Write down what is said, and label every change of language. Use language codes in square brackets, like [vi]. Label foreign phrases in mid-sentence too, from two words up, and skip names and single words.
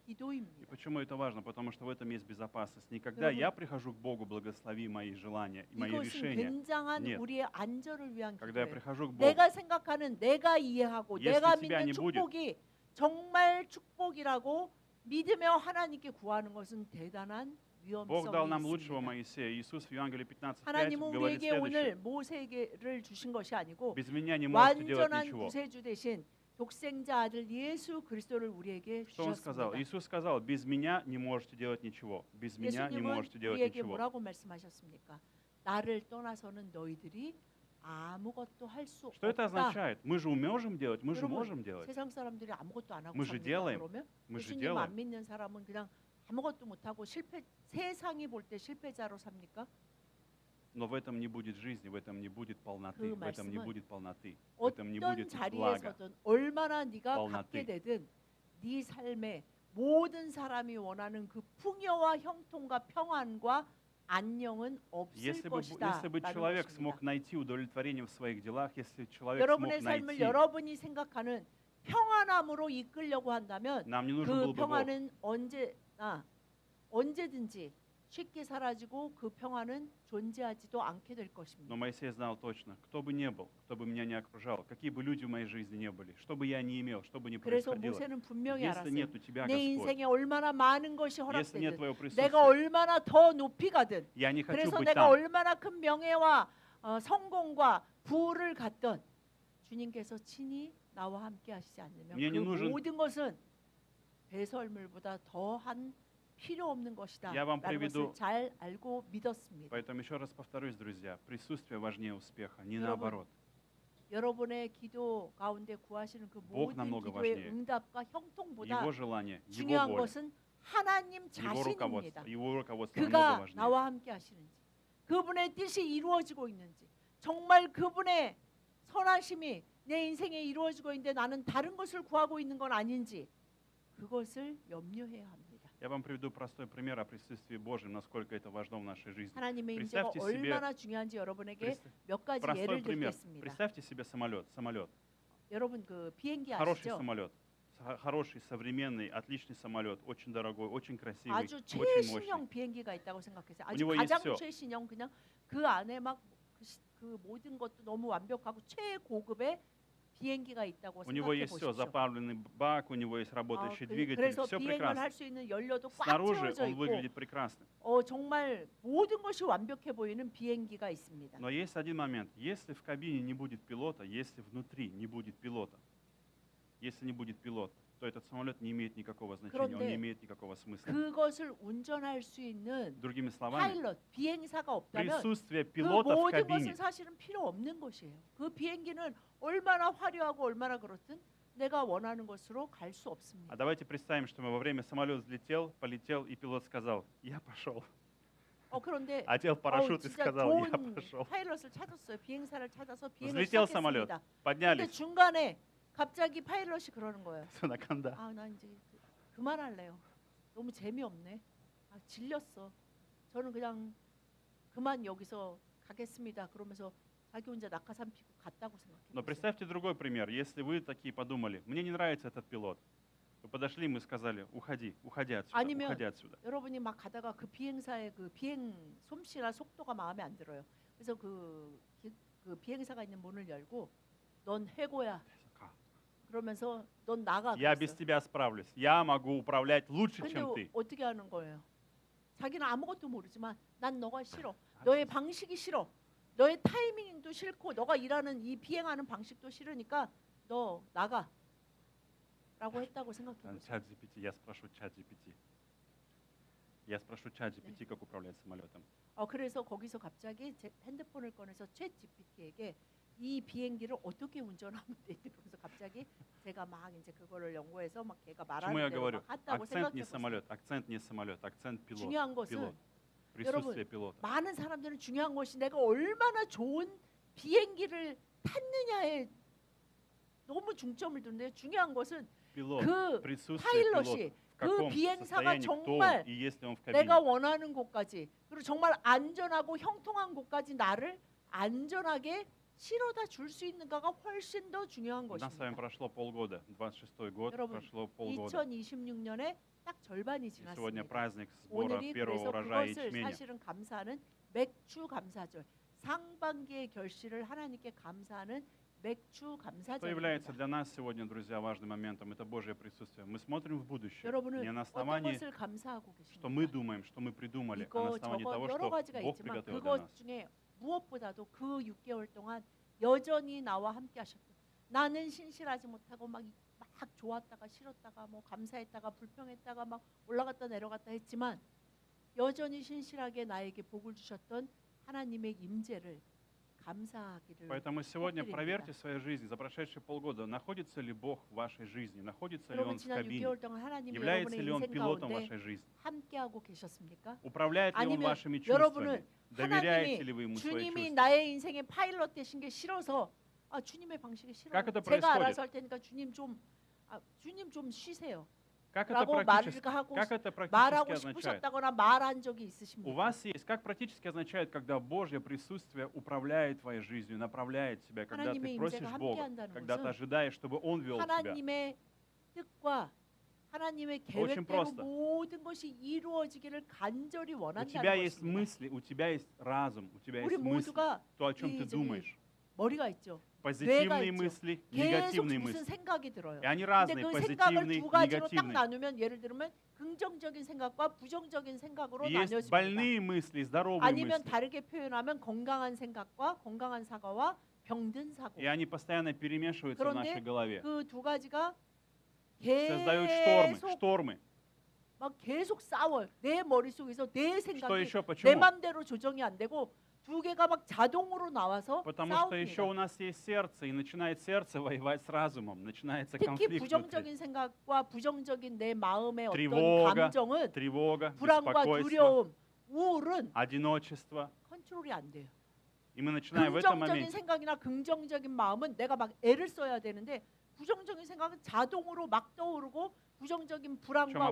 [ko] 기도입니다. [ru] почему это важно? Потому что в этом есть безопасность. Не когда [ko] 여러분, [ru] я прихожу к Богу, благослови мои желания и мои [ko] 이것은 [ru] решения. [ko] 굉장한 [ru] Нет. [ko] 우리의 안전을 위한 [ru] Когда я [ko] 기도예요. [ru] прихожу к Богу, [ko] 내가 생각하는 내가 이해하고 [ru] Если [ko] 내가 [ru] тебя [ko] 믿는 [ru] не будет, [ko] 축복이 정말 축복이라고 믿으며 하나님께 구하는 것은 대단한 [ru] Бог дал нам [ko] 위험성이 [ru] лучшего [ko] 있습니다. [ru] Моисея. Иисус в Евангелии 15:5 [ko] 하나님은 [ru] говорит [ko] 우리에게 오늘 [ru] следующее: [ko] 모세를 주신 것이 아니고 [ru] без меня не можете делать [ko] 완전한 [ru] ничего. [ko] 구세주 대신 독생자 아들 예수 그리스도를 우리에게 [ru] Что он сказал? [ko] 주셨습니다. [ru] Иисус сказал: без меня не можете делать ничего. Без меня не [ko] 예수님은 [ru] можете делать [ko] 우리에게 [ru] ничего. [ko] 뭐라고 말씀하셨습니까? 나를 떠나서는 너희들이 아무것도 할 수 [ru] Что это [ko] 없다. [ru] означает? Мы же можем делать, мы же [ko] 여러분, [ru] можем делать. [ko] 세상 사람들이 아무것도 안 하고 [ru] Мы же [ko] 삽니까? [ru] делаем. [ko] 그러면 [ru] Мы же [ko] 예수님 [ru] делаем. [ko] 안 믿는 사람은 그냥 아무것도 못하고 세상이 볼 때 실패자로 삽니까? [ru] Но в этом не будет жизни, в этом не будет полноты, [ko] 그 [ru] в этом не [ko] 말씀은 [ru] будет полноты, в этом не [ko] 어떤 [ru] будет [ko] 자리에 [ru] блага. [ko] 서든 얼마나 네가 [ru] polnoty. [ko] 갖게 되든 네 삶에 모든 사람이 원하는 그 풍요와 형통과 평안과 안녕은 없을 [ru] Если [ko] 것이다. [ru] бы [ko] 라는 [ru] человек [ko] 것입니다. [ru] смог найти удовлетворение в своих делах, если человек [ko] 여러분의 [ru] смог [ko] 삶을 [ru] найти, [ko] 여러분이 생각하는 평안함으로 이끌려고 한다면 [ru] нам не нужен [ko] 그 [ru] был бы Бог. [ko] 평안은 언제든지 쉽게 사라지고 그 평안은 존재하지도 않게 될 것입니다. [ru] Но Моисей знал точно, кто бы ни был, кто бы меня не окружал, какие бы люди в моей жизни не были, что бы я ни имел, что бы ни [ko] 그래서 [ru] происходило, [ko] 모세는 분명히 [ru] если [ko] 알았어요. [ru] нет у тебя, [ko] 내 [ru] Господь, [ko] 인생에 얼마나 많은 것이 [ru] если нет [ko] 허락되든 [ru] твоего [ko] 내가 [ru] присутствия, [ko] 얼마나 더 높이 가든 [ru] я не хочу [ko] 그래서 [ru] быть [ko] 내가 [ru] там. [ko] 얼마나 큰 명예와 성공과 부를 갖던 주님께서 친히 나와 함께 하시지 않으면 [ru] Мне не [ko] 그 [ru] нужен- [ko] 모든 것은 배설물보다 더한 필요 없는 것이다 [ru] Я вам [ko] 라는 [ru] приведу- [ko] 것을 잘 알고 믿었습니다. [ru] Поэтому еще раз повторюсь, друзья, присутствие важнее успеха, не [ko] 여러분, [ru] наоборот. [ko] 여러분의 기도 가운데 구하시는 그 [ru] Бог [ko] 모든 [ru] намного [ko] 기도의 [ru] важнее. [ko] 응답과 형통보다 [ru] Его желание, его [ko] 중요한 [ru] воля, [ko] 것은 하나님 [ru] его [ko] 자신입니다. [ru] руководство намного [ko] 그가 [ru] важнее. [ko] 나와 함께 하시는지 그분의 뜻이 이루어지고 있는지 정말 그분의 선하심이 내 인생에 이루어지고 있는데 나는 다른 것을 구하고 있는 건 아닌지 그것을 염려해야 합니다. [ru] Я вам приведу простой пример о присутствии Божьем, насколько это важно в нашей жизни. [ko] 하나님의 임재가 [ru] Представьте себе [ko] 얼마나 중요한지 여러분에게 [ru] Представ- [ko] 몇 가지 [ru] простой [ko] 예를 [ru] пример. [ko] 들겠습니다. [ru] Представьте себе самолет. [ko] 여러분 그 비행기 [ru] Хороший [ko] 아시죠? [ru] самолет. Хороший, современный, отличный самолет. Очень дорогой, очень красивый, [ko] 아주 [ru] очень mощный. [ko] 최신형 비행기가 있다고 생각했어요. 아주 [ru] него [ko] 가장 있어요. 최신형 그냥 그 안에 막 그 모든 것도 너무 완벽하고 최고급의 비행기가 있다고 [ru] У него [ko] 생각해 [ru] есть все, [ko] 보십시오. [ru] заправленный бак, у него есть работающий двигатель, [ko] 그래서 [ru] все [ko] 비행을 [ru] прекрасно. [ko] 할 수 있는 연료도 꽉 [ru] Снаружи [ko] 채워져 [ru] он [ko] 있고 [ru] выглядит прекрасно. [ko] 정말 모든 것이 완벽해 보이는 비행기가 있습니다. [ru] Но есть один момент. Если в кабине не будет пилота, если внутри не будет пилота, если не будет пилота, то этот самолет не имеет никакого значения, он [ko] 그런데 [ru] не имеет никакого смысла. [ko] 그것을 운전할 수 있는 [ru] Другими словами, [ko] 파일럿, 비행사가 없다면 [ru] присутствие [ko] 그 [ru] пилота в [ko] 모든 [ru] кабине [ko] 것은 사실은 필요 없는 것이에요. 그 비행기는 얼마나 화려하고 얼마나 그렇든 내가 원하는 곳으로 갈 수 없습니다. [ru] А давайте представим, что мы во время самолет взлетел, полетел, и пилот сказал, я пошел. [ko] 그런데 [ru] Одел парашют и [ko] 진짜 [ru] сказал, я [ko] 좋은 [ru] пошел. [ko] 파일럿을 찾았어요. 비행사를 찾아서 비행을 [ru] Взлетел [ko] 시작했습니다. [ru] самолет, [ko] 근데 [ru] поднялись, [ko] 중간에 갑자기 파일럿이 그러는 거예요. [ru] все на канда. [ko] 나 이제 그만할래요. 너무 재미없네. 질렸어. 저는 그냥 그만 여기서 가겠습니다. 그러면서 자기 혼자 낙하산 피고 갔다고 [ru] Но [ko] 생각해요. [ru] представьте другой пример. Если вы такие подумали, мне не нравится этот пилот. Вы подошли, мы сказали, уходи, уходи отсюда, [ko] 아니면 [ru] уходи отсюда. [ko] 여러분이 막 가다가 그 비행사의 그 비행 솜씨나 속도가 마음에 안 들어요. 그래서 그 비행사가 있는 문을 열고 넌 해고야. 그러면서 넌 나가. [ru] Я без [ko] 그랬어요. [ru] тебя справлюсь. Я могу управлять лучше, [ko] 근데 [ru] чем ты. [ko] 어떻게 하는 거예요? 자기는 아무것도 모르지만 난 너가 싫어. 너의 방식이 싫어. 너의 타이밍도 싫고 너가 일하는 이 비행하는 방식도 싫으니까 너 나가. 라고 했다고 생각해 보세요. [ru] Чат GPT, я спрошу чат GPT. Я спрошу чат GPT, как управлять самолетом. [ko] 그래서 거기서 갑자기 제 핸드폰을 꺼내서 챗 GPT에게 이 비행기를 어떻게 운전하면 되지? 그러면서 갑자기 제가 막 이제 그거를 연구해서 막 걔가 [ru] Почему я [ko] 말하는 대로 [ru] говорю? [ko] 막 했다고 [ru] Акцент [ko] 생각해 [ru] не [ko] 보세요. [ru] самолет, акцент не самолет, акцент пилот. [ko] 중요한 것은 [ru] Пилот. Присутствие пилота. [ko] 많은 사람들은 중요한 것이 내가 얼마나 좋은 비행기를 탔느냐에 너무 중점을 두는데 중요한 것은 [ru] Пилот. [ko] 그 [ru] Присутствие [ko] 파일럿이 [ru] пилота. В [ko] 그 [ru] каком [ko] 비행사가 [ru] состоянии, кто [ko] 정말 [ru] он, и есть ли он в [ko] 내가 [ru] кабине. [ko] 원하는 곳까지 그리고 정말 안전하고 형통한 곳까지 나를 안전하게 실어다 줄 수 있는가가 훨씬 더 중요한 [ru] У нас с вами [ko] 것입니다. [ru] прошло полгода, 26-й год, [ko] 여러분, [ru] прошло полгода. [ko] 2026년에 딱 절반이 [ru] И сегодня [ko] 지났습니다. [ru] праздник сбора [ko] 오늘이 [ru] первого [ko] 그래서 [ru] урожая [ko] 그것을 [ru] ячменя. [ko] 사실은 감사하는 맥주 감사절, 상반기의 결실을 하나님께 감사하는 맥주 [ru] Что является [ko] 감사절입니다. [ru] для нас сегодня, друзья, важным моментом? Это Божье присутствие. Мы смотрим в будущее, [ko] 여러분은 [ru] не на [ko] 어떤 [ru] основании, [ko] 것을 감사하고 [ru] что мы [ko] 계십니까? [ru] думаем, что мы придумали, а на [ko] 이거 [ru] основании [ko] 저거 [ru] того, [ko] 여러 [ru] что [ko] 가지가 [ru] Бог [ko] 있지만 [ru] приготовил для [ko] 그것 [ru] нас. [ko] 중에 무엇보다도 그 6개월 동안 여전히 나와 함께 하셨고 나는 신실하지 못하고 막 좋았다가 싫었다가 뭐 감사했다가 불평했다가 막 올라갔다 내려갔다 했지만 여전히 신실하게 나에게 복을 주셨던 하나님의 임재를 감사하기를 [ru] Поэтому сегодня [ko] 꼭 [ru] проверьте [ko] 드립니다. [ru] в своей жизни за прошедшие полгода, находится ли Бог в вашей жизни, находится ли [ko] 여러분 [ru] Он в [ko] 지난 [ru] кабине, [ko] 6개월 동안 하나님이 [ru] является [ko] 여러분의 [ru] ли Он [ko] 인생 [ru] пилотом [ko] 가운데 [ru] вашей жизни, [ko] 함께하고 계셨습니까? [ru] управляет ли Он [ko] 아니면 [ru] вашими [ko] 여러분은 [ru] чувствами, доверяете ли [ko] 하나님이 [ru] вы Ему свои [ko] 주님이 [ru] чувства. [ko] 나의 인생의 파일럿 되신 게 싫어서 주님의 방식이 싫어요. [ru] Как это [ko] 제가 [ru] происходит? [ko] 알아서 할 테니까 주님 좀 쉬세요. [ru] Как это [ko] 라고 [ru] практически, [ko] 말을 하고 [ru] как это практически [ko] 말하고 [ru] означает? [ko] 싶으셨다거나 말한 적이 [ru] У [ko] 있으십니까? [ru] вас есть, как практически означает, когда Божье присутствие управляет твоей жизнью, направляет тебя, когда [ko] 하나님의 [ru] ты просишь [ko] 임재가 [ru] Бога, [ko] 함께한다는 [ru] когда ты [ko] 것은 [ru] ожидаешь, чтобы Он вел тебя. [ko] 하나님의 뜻과 하나님의 [ru] Очень [ko] 계획대로 [ru] просто. [ko] 모든 것이 이루어지기를 간절히 [ru] У [ko] 원한다는 [ru] тебя есть [ko] 것입니다. [ru] мысли, у тебя есть разум, у тебя [ko] 우리 [ru] есть мысли, [ko] 모두가 [ru] то, о чем [ko] 이 [ru] ты [ko] 저기 [ru] думаешь. [ko] 머리가 있죠. [ru] Позитивные [ko] 있죠. [ru] мысли, [ko] 계속 [ru] негативные [ko] 무슨 [ru] мысли. [ko] 생각이 들어요. [ru] И они [ko] 근데 [ru] разные, [ko] 그 생각을 [ru] позитивные, [ko] 두 가지로 딱 [ru] негативные. [ko] 나누면 예를 들면 긍정적인 생각과 부정적인 생각으로 [ru] И есть [ko] 나뉘어집니다. [ru] больные мысли, здоровые [ko] 아니면 [ru] мысли. [ko] 다르게 표현하면 건강한 생각과 건강한 사고와 병든 사고. [ru] И они постоянно перемешиваются в [ko] 그런데 [ru] нашей голове. [ko] 그 두 가지가 [ru] Создают [ko] 계속 [ru] штормы. [ko] 막 계속 싸워요. 내 머릿속에서 내 [ru] Что [ko] 생각이 [ru] еще? [ko] 내 [ru] Почему? [ko] 맘대로 조정이 안 되고 두 개가 막 자동으로 나와서 [ru] Потому что еще у [ko] 싸웁니다. [ru] нас есть сердце, и начинает сердце воевать с разумом, начинается [ko] 특히 [ru] конфликт внутри. [ko] 부정적인 생각과 부정적인 내 마음의 어떤 [ru] Тревога, [ko] 감정은 [ru] Тревога, [ko] 불안과 [ru] беспокойство, [ko] 두려움, 우울은 [ru] одиночество. [ko] 컨트롤이 안 돼요. [ru] И мы начинаем в этом [ko] 긍정적인 [ru] моменте. [ko] 생각이나 긍정적인 마음은 내가 막 애를 써야 되는데 부정적인 생각은 자동으로 막 떠오르고 부정적인 불안과